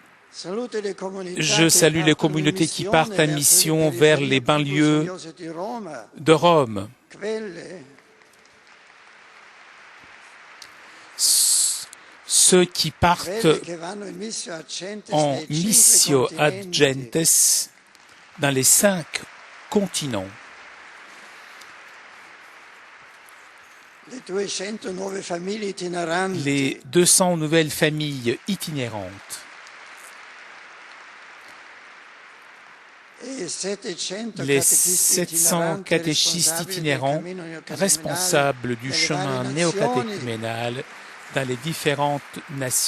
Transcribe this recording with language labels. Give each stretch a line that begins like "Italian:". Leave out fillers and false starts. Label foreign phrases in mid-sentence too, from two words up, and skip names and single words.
French: Je salue les communautés qui partent en mission vers les banlieues de Rome. Ceux qui partent en
Latin: missio ad gentes
French: dans les 5 continents. Les 200 nouvelles familles itinérantes. Les 700 catéchistes itinérants responsables du chemin néocatéchuménal dans les différentes nations.